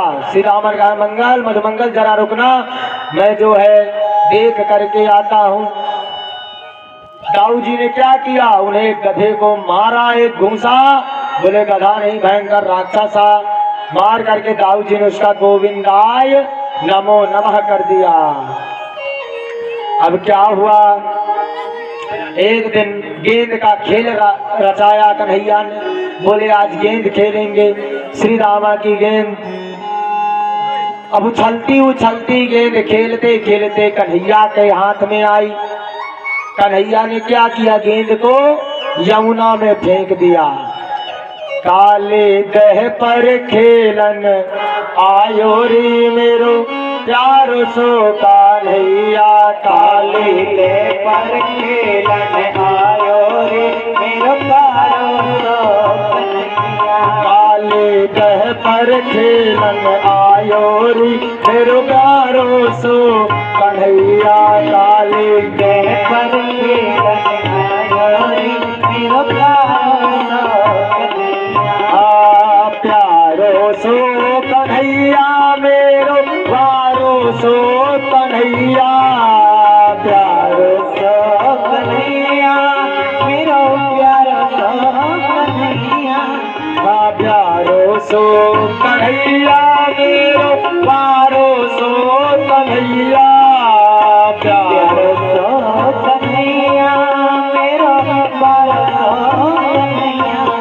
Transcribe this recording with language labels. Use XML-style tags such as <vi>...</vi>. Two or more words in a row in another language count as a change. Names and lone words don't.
<hi>श्री राम का मंगल मधुमंगल, जरा रुकना, मैं जो है देख करके आता हूँ। दाऊ जी ने क्या किया, उन्हें एक गधे को मारा, एक घूंसा, बोले गधा नहीं भयंकर राक्षसा, मार करके दाऊ जी ने उसका</hi> <sa>गोविंदाय नमो नमः</sa> <hi>कर दिया। अब क्या हुआ, एक दिन गेंद का खेल रचाया कन्हैया ने, बोले आज गेंद खेलेंगे। श्री रामा की गेंद अब उछलती उछलती गेंद खेलते खेलते कन्हैया के हाथ में आई। कन्हैया ने क्या किया, गेंद को यमुना में फेंक दिया।</hi> <bra>काले दह पर खेलन आयो रे मेरो प्यारो सो कन्हैया, काले दह पर खेलन आयो रे मेरो प्यारो सो कन्हैया, काले दह पर खेलन आयो रे मेरो प्यारो सो कन्हैया, काले दह पर खेलन आयो रे मेरो प्यारो सो कन्हैया, मेरो प्यारो सो कन्हैया, प्यारो सो कन्हैया, मेरो प्यारो सो कन्हैया, प्यारो सो कन्हैया, मेरो प्यारो सो कन्हैया, प्यारो सो कन्हैया, मेरो प्यारो सो कन्हैया,</bra>